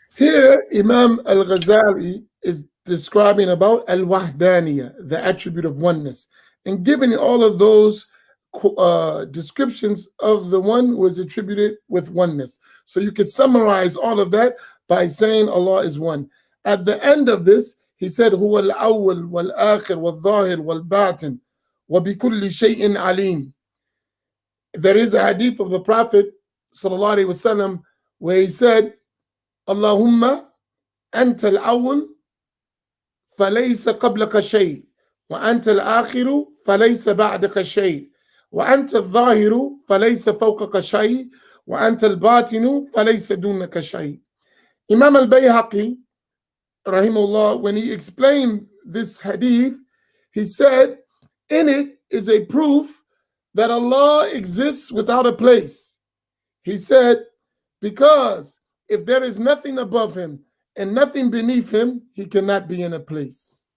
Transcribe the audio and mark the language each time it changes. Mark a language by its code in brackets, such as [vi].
[en] Here, Imam al-Ghazali is describing about al-Wahdaniyah, the attribute of oneness, and giving all of those descriptions of the one who is attributed with oneness. So you could summarize all of that by saying Allah is one. At the end of this, he said, [ar] هو الأول والآخر والظاهر والباطن وبكل شيء عليم. [en] There is a hadith of the Prophet sallallahu alaihi wasallam where he said, [ar] اللهم أنت الأول فليس قبلك شيء وأنت الآخر فليس بعدك شيء وأنت الظاهر فليس فوقك شيء وأنت الباطن فليس دونك شيء. [en] Imam al-Bayhaqi, rahimahullah, when he explained this hadith, he said, in it is a proof that Allah exists without a place. He said, because if there is nothing above him and nothing beneath him, he cannot be in a place.